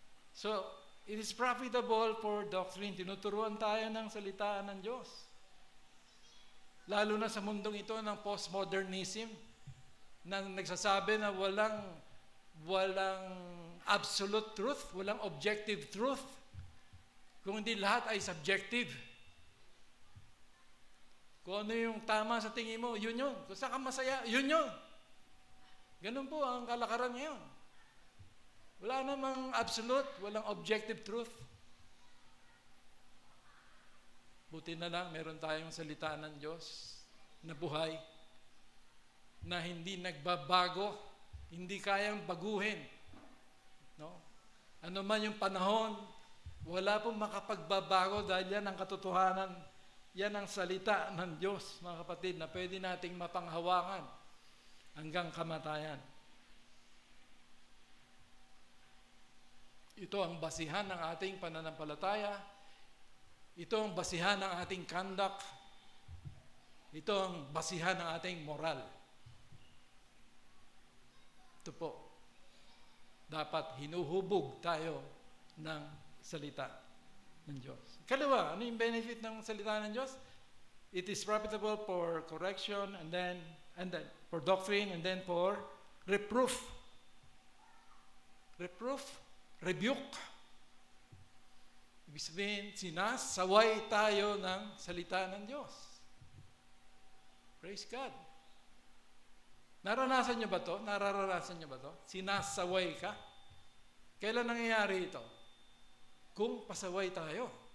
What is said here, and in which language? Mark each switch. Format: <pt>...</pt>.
<en>So, it is profitable for doctrine.</en> <tl>Tinuturuan tayo ng salita ng Diyos. Lalo na sa mundong ito ng postmodernism, na nagsasabi na walang</tl> <en>absolute truth,</en> <tl>walang</tl> <en>objective truth.</en> <tl>Kung hindi lahat ay subjective. Kung ano yung tama sa tingin mo, yun yun. Kung saan ka masaya, yun yun. Ganun po ang kalakaran ngayon. Wala namang absolute, walang</tl> <en>objective truth.</en> <tl>Buti na lang, meron tayong salita ng Diyos na buhay, na hindi nagbabago, hindi kayang baguhin. No? Ano man yung panahon, wala pong makapagbabago dahil yan ang katotohanan, yan ang salita ng Diyos, mga kapatid, na pwede nating mapanghawakan hanggang kamatayan. Ito ang basihan ng ating pananampalataya. Ito ang basihan ng ating conduct. Ito ang basihan ng ating moral. Ito po. Dapat hinuhubog tayo ng salita ng Diyos. Kalawa, ano yung benefit ng salita ng Diyos?</tl> <en>It is profitable for correction and then for doctrine and then for reproof. Reproof, rebuke.</en> <tl>Ibig sabihin, sinasaway tayo ng salita ng Diyos.</tl> <en>Praise God.</en> <tl>Naranasan nyo ba to? Nararanasan nyo ba to? Sinasaway ka Kailan nangyayari ito? Kung pasaway tayo.</tl>